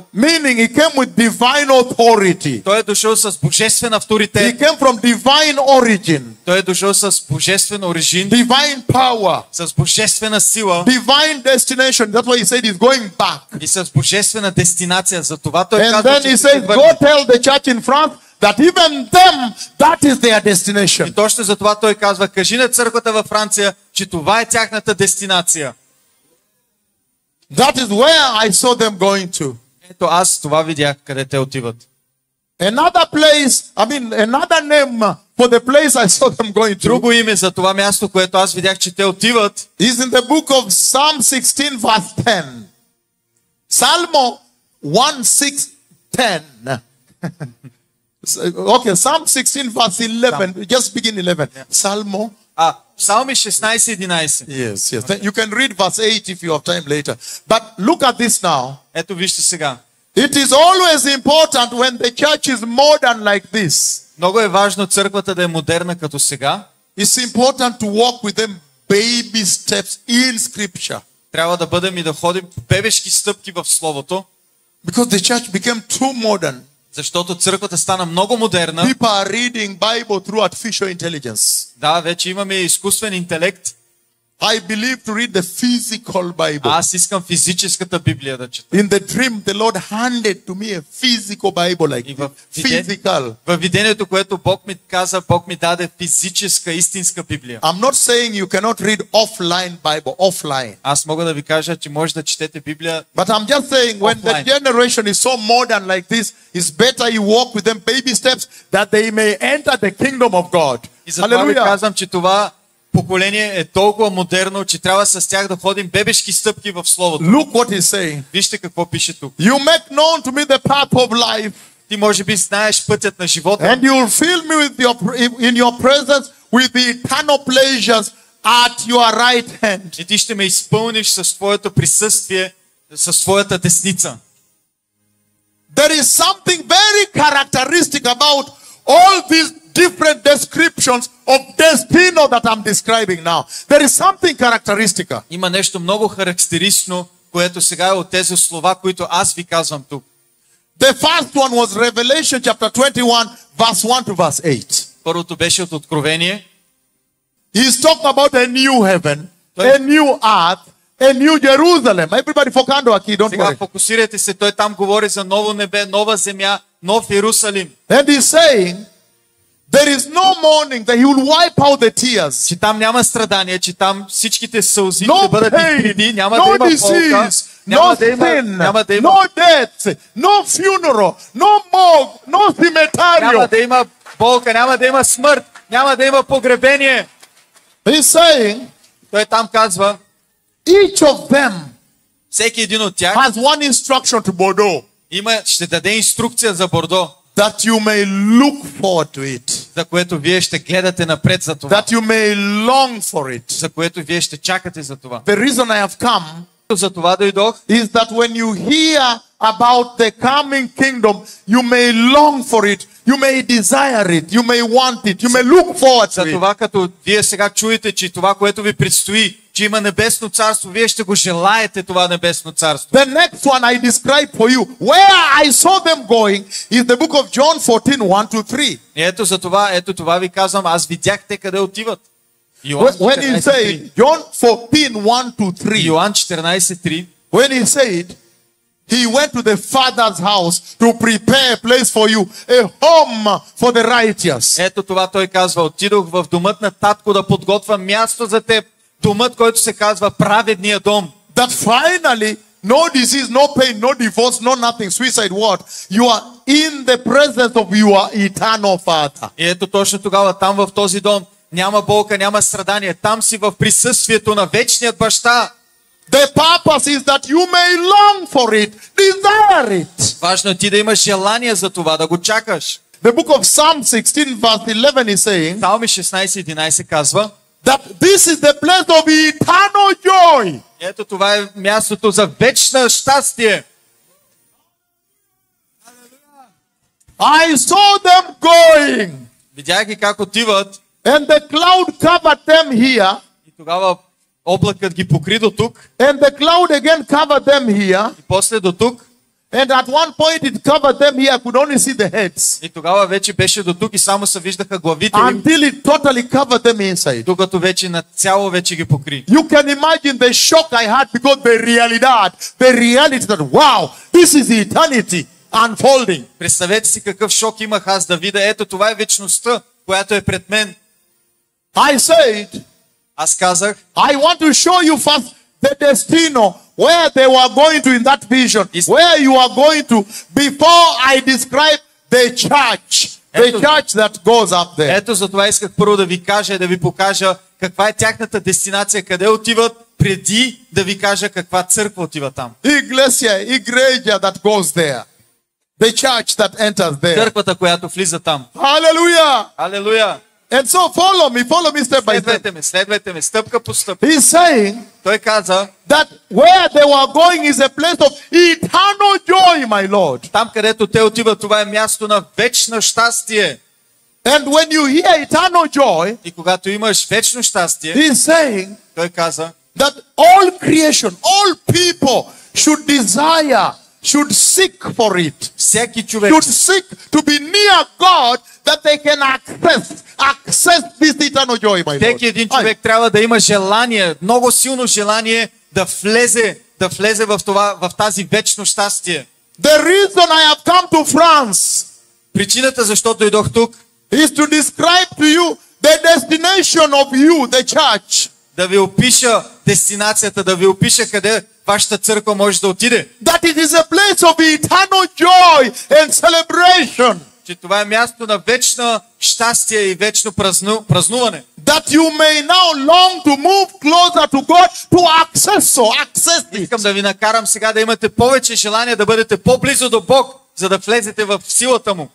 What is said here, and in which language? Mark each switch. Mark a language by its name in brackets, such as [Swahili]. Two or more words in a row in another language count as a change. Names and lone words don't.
[English] Meaning he came with divine authority. [Bulgarian] Той е дошъл с божествен [English] He [Bulgarian] авторитет. [English] came from divine origin, [Bulgarian] Той е дошъл с божествен оригин, [English] divine power, [Bulgarian] с божествена сила [English] divine destination. That's why he said he's going back. [Bulgarian] и с божествена дестинация. За това той [English] And [Bulgarian] казва, [English] then [Bulgarian] че [English] he [Bulgarian] ще се [English] says, [Bulgarian] върне. [English] go tell the church in France that even them, that is their destination. [Bulgarian] И точно за това той казва, кажи на църквата във Франция, че това е тяхната дестинация. [English] That is where I saw them going to. [Bulgarian] Ето аз това видях, къде те отиват. [English] Another place, another name for the place I saw them going to [Bulgarian] Друго име за това място, което аз видях, че те отиват, [English] is in the book of Psalm 16 verse 10. Psalm 1:6-10. Okay, Psalm 16 verse 11. Just begin 11. Psalm. [Bulgarian] Псалми 16:11. [English] Yes. You can read verse 8 if you have time later. But look at this now. [Bulgarian] Ето вижте сега. [English] It is always important when the church is modern like this. [Bulgarian] Много е важно църквата да е модерна като сега. [English] It's important to walk with them baby steps in scripture. [Bulgarian] Трябва да бъдем и да ходим бебешки стъпки в Словото, [English] Because the church became too modern. [Bulgarian] защото църквата стана много модерна. [English] People are reading Bible through artificial intelligence. [Bulgarian] Да, вече имаме изкуствен интелект. [English] I believe to read the physical Bible. [Bulgarian] Аз искам физическата Библия да чета. [English] In the dream, the Lord handed to me a physical Bible like [Bulgarian] И [English] this. [Bulgarian] в [English] Physical. [Bulgarian] видението, което Бог ми каза, Бог ми даде физическа, истинска Библия. [English] I'm not saying you cannot read offline Bible, offline. [Bulgarian] Аз мога да ви кажа, че може да четете Библия. [English] But I'm just saying when the Offline. generation is so modern like this, it's better you walk with them baby steps that they may enter the kingdom of God. [Bulgarian] И затова ви [English] Hallelujah. [Bulgarian] казвам, че това поколение е толкова модерно, че трябва с тях да ходим бебешки стъпки в Словото. [English] Look what he's saying. [Bulgarian] Вижте какво пише тук. [English] You make known to me the path of life, [Bulgarian] Ти може би знаеш пътят на живота [English] and you will fill me with in your presence with the eternal pleasures at your right hand. [Bulgarian] и ти ще ме изпълниш с твоето присъствие, с твоята десница. [English] There is something very characteristic about all these different descriptions of destino that I'm describing now. There is something characteristic. [Bulgarian] Има нещо много характеристично, което сега е от тези слова, които аз ви казвам тук. [English] The first one was Revelation chapter 21, verse 1 to verse 8. [Bulgarian] Първото беше от Откровение. [English] He's talking about a new heaven, a new earth, a new Jerusalem. Everybody focus on aquí, don't [Bulgarian] Сега [English] worry. [Bulgarian] фокусирайте се, той там говори за ново небе, нова земя, нов Иерусалим. [English] And he's saying, there is no mourning, that he will wipe out the tears. [Bulgarian] Че там няма страдание, че там всичките сълзи [English] No [Bulgarian] ще бъдат [English] pain, [Bulgarian] изтрити, няма [English] no [Bulgarian] да има болка, [English] disease, [Bulgarian] няма [English] no [Bulgarian] да има, [English] sin, [Bulgarian] няма да има, [English] no death, no funeral, no morgue, no [Bulgarian] няма [English] cemetery. [Bulgarian] да има болка, няма да има смърт, няма да има погребение. [English] He's saying, [Bulgarian] Той там казва, [English] each of them [Bulgarian] всеки един от тях [English] has one instruction to Bordeaux, [Bulgarian] ще даде инструкция за Бордо, [English] that you may look forward to it, [Bulgarian] за което вие ще гледате напред за това, [English] that you may long for it. [Bulgarian] за което вие ще чакате за това. [English] The reason I have come [Bulgarian] За това дойдох, [English] is that when you hear about the coming kingdom, you may long for it, you may desire it, you may want it, you may look forward [Bulgarian] за [English] to it. [Bulgarian] това като вие сега чуете, че това, което ви предстои, че има небесно царство, вие ще го желаете това небесно царство. [English] The next one I describe for you, where I saw them going, is the book of John 14, 1 to 3. [Bulgarian] И ето това ви казвам, аз видях те къде отиват. [English] When he said, John 14, 1 to 3, [Bulgarian] Йоан 14:3, [English] when he said, he went to the Father's house to prepare a place for you, a home for the righteous. [Bulgarian] ето това той казва, отидох в домът на татко да подготвя място за теб, домът, който се казва праведния дом. [English] That finally, no disease, no pain, no divorce, no nothing, suicide, what? You are in the presence of your eternal Father. [Bulgarian] И ето точно тогава там в този дом няма болка, няма страдание, там си в присъствието на вечният баща. [English] The purpose is that you may long for it, desire it. [Bulgarian] Важно е ти да имаш желание за това, да го чакаш. [English] The book of Psalm 16 verse 11 is saying [Bulgarian] Псалми 16:11 казва, [English] that this is the place of eternal joy. [Bulgarian] ето това е мястото за вечна щастие. [English] I saw them going, [Bulgarian] Видях ги как отиват [English] and the cloud covered them here, [Bulgarian] и тогава облакът ги покри до тук [English] and the cloud again covered them here, [Bulgarian] и после до тук. [English] and at one point it covered them here. I could only see the heads [Bulgarian] И тогава вече беше до тук и само се виждаха главите им, [English] until it totally covered them inside. [Bulgarian] докато вече нацяло вече ги покри. [English] You can imagine the shock I had because the reality that wow, this is eternity unfolding. [Bulgarian] Представете си какъв шок имах аз да видя. Ето това е вечността, която е пред мен. [English] I said, [Bulgarian] Аз казах, [English] I want to show you first the destino where they were going to in that vision, where you are going to before I describe the church that goes up there. [Bulgarian] ето за това исках първо да ви кажа и да ви покажа каква е тяхната дестинация, къде отиват, преди да ви кажа каква църква отива там. [English] Iglesia that goes there. The church that enters there. [Bulgarian] Църквата, която влиза там. [English] Hallelujah. [Bulgarian] Алелуя! [English] And so follow me step by step. [Bulgarian] Следвайте ме, стъпка по стъпка. [English] He's saying [Bulgarian] Той каза, [English] that where they were going is a place of eternal joy, my Lord. [Bulgarian] там където те отиват, това е място на вечно щастие. [English] And when you hear eternal joy, [Bulgarian] И когато имаш вечно щастие, [English] he's saying [Bulgarian] той каза, [English] that all creation, all people should desire, should seek for it. [Bulgarian] всеки човек, [English] Should seek to be near God that they can access this eternal joy, my Lord. [Bulgarian] всеки един човек трябва да има желание, много силно желание да влезе в тази вечно щастие. [English] The reason I have come to France [Bulgarian] Причината защо дойдох тук [English] is to describe to you the destination of you, the church. [Bulgarian] да ви опиша дестинацията, да ви опиша къде вашата църква може да отиде. [English] That it is a place of eternal joy and celebration. [Bulgarian] Че това е място на вечно щастие и вечно празнуване. [English] That you may now long to move closer to God to access it. [Bulgarian] Искам да ви накарам сега да имате повече желание да бъдете по-близо до Бог, за да влезете в силата му.